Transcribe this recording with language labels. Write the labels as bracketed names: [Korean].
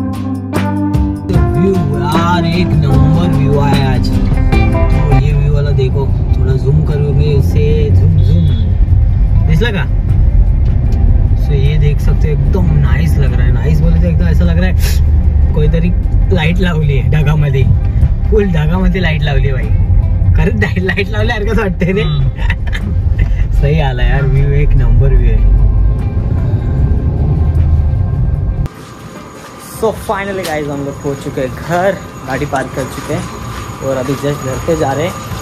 [Hindi] View यार एक number view आया आज। तो ये व्यू वाला देखो, थोड़ा जूम करोगे उससे, [Marathi] जूम दिसला का। [Hindi] सो ये देख सकते हो एकदम नाइस लग रहा है। नाइस बोले तो एकदम ऐसा लग रहा है [Marathi] कोणीतरी लाईट लावली आहे ढगामध्ये, फुल ढगामध्ये लाईट लावली भाई, खरंच लाईट लावल्यासारखंच वाटतंय रे। [Hindi] सही आला यार व्यू, एक नंबर व्यू है। सो फाइनली गाइस हम लोग पहुंच चुके हैं घर, गाड़ी पार्क कर चुके हैं और अभी जस्ट घर पे जा रहे हैं।